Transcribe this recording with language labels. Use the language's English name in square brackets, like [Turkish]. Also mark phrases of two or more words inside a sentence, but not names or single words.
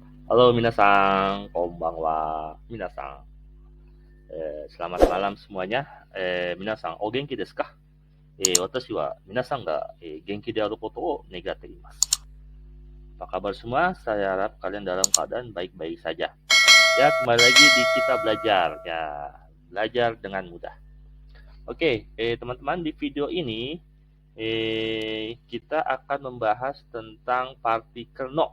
[Japanese] Halo 皆さん、こんばんは、皆さん. [Indonesian] Selamat malam semuanya. [Japanese] 皆さん、お元気ですか？私は皆さんが元気であることを願っています. [Indonesian] Apa kabar semua? Saya harap kalian dalam keadaan baik-baik saja. Ya, kembali lagi di kita belajar. Ya, belajar dengan mudah. Oke, teman-teman, di video ini kita akan membahas tentang partikel no.